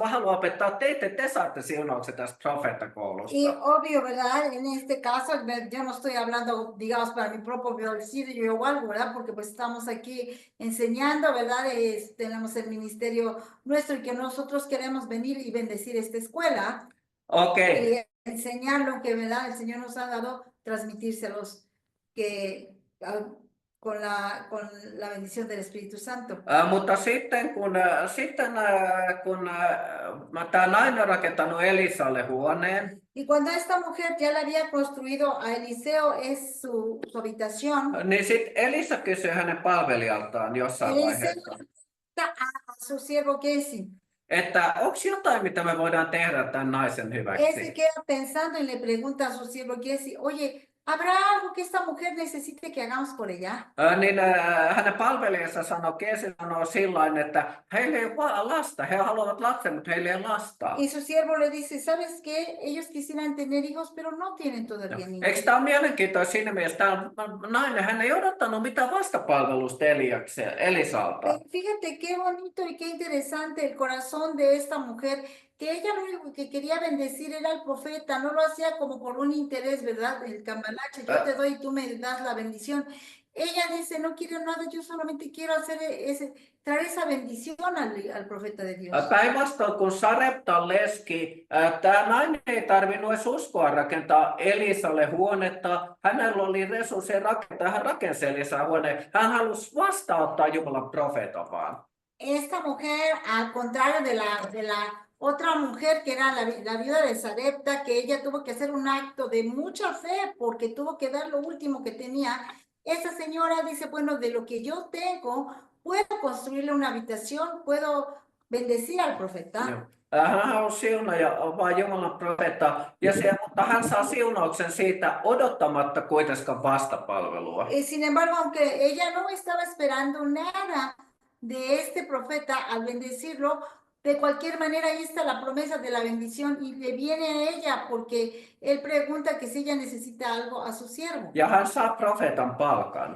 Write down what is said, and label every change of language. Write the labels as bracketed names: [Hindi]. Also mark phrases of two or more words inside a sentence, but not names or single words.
[Finnish] Mä haluan opettaa teitä, että te saatte siunauksen tästä profeettakoulusta. [Spanish] Y obvio, ¿verdad? En este caso, yo no estoy hablando, digamos, para mi propio bolsillo o algo, ¿verdad? Porque pues estamos aquí enseñando, ¿verdad? Tenemos el ministerio nuestro y que nosotros queremos venir y bendecir esta escuela. Okei. Y enseñar lo que, ¿verdad? El Señor nos ha dado, transmitírselos con la bendición del Espíritu Santo. [Finnish] Mutta sitten kun tämä nainen on rakentanut Elisalle huoneen, [Spanish] Y cuando esta mujer ya le había construido a Eliseo es su habitación, [Finnish] niin sitten Elisa kysyi hänen palvelijaltaan jossain Eliseo vaiheessa, [Spanish] a su siervo Giesi. [Finnish] että onko jotain, mitä me voidaan tehdä tämän naisen [Spanish] Él se [Finnish] hyväksi? [Spanish] queda pensando y le pregunta a su siervo Giesi, oye, ¿habrá algo que esta mujer necesite que hagamos por ella? [Finnish] Niin hänen palvelijansa Keesi sanoo sillain, että heillä ei ole lasta, he haluavat lapsen, mutta heillä ei ole lasta. [Spanish] Y su siervo le dice, ¿sabes qué? Ellos quisieran tener hijos, pero no tienen todavía niños. [Finnish] Eikö tämä ole mielenkiintoista siinä mielessä? Tämä nainen, hän ei odottanut mitään vastapalvelusta Elisalta. [Spanish] Fíjate qué bonito y qué interesante el corazón de esta mujer, que ella lo único que quería bendecir era al profeta, no lo hacía como por un interés, ¿verdad? El cambalache, yo te doy y tú me das la bendición. Ella dice, no quiero nada, yo solamente quiero traer esa bendición al profeta de Dios. [Finnish] Päinvastoin kun Sareptan leski, tämä nainen ei tarvinnut edes uskoa rakentaa Elisalle huonetta. Hänellä oli resursseja rakentaa, hän rakensi Elisalle huoneen. Hän halusi vastaanottaa Jumalan profeetan vaan. [Spanish] Esta mujer, al contrario de la otra mujer que era la viuda de Sarepta, que ella tuvo que hacer un acto de mucha fe porque tuvo que dar lo último que tenía. Esa señora dice, bueno, de lo que yo tengo, puedo construirle una habitación, puedo bendecir al profeta. [Finnish] Hän halusi siunaa vaan Jumalan profeettaa, mutta hän saa siunauksen siitä odottamatta kuitenkaan vastapalvelua. [Spanish] Sin embargo, aunque ella no estaba esperando nada de este profeta al bendecirlo, de cualquier manera ahí está la promesa de la bendición y le viene a ella porque él pregunta que si ella necesita algo a su siervo. [Finnish] Ja hän saa profeetan palkan.